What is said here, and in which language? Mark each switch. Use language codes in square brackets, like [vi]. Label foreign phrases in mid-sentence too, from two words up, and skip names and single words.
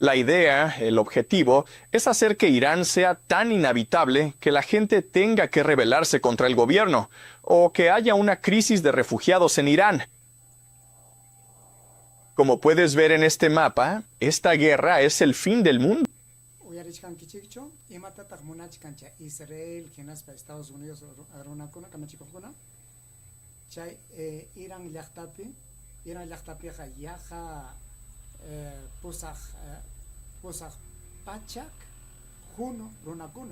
[es] La idea, el objetivo, es hacer que Irán sea tan inhabitable que la gente tenga que rebelarse contra el gobierno, o que haya una crisis de refugiados en Irán. Como puedes ver en este mapa, esta guerra es el fin del mundo. [qu] Uyarichkan kichikcho, imatataq munachkancha Israel, hinaspa Estados Unidos, runakuna, kamachikukuna. Chay Irán llaqtapiqa yaqa pusaq pachak juno runakuna.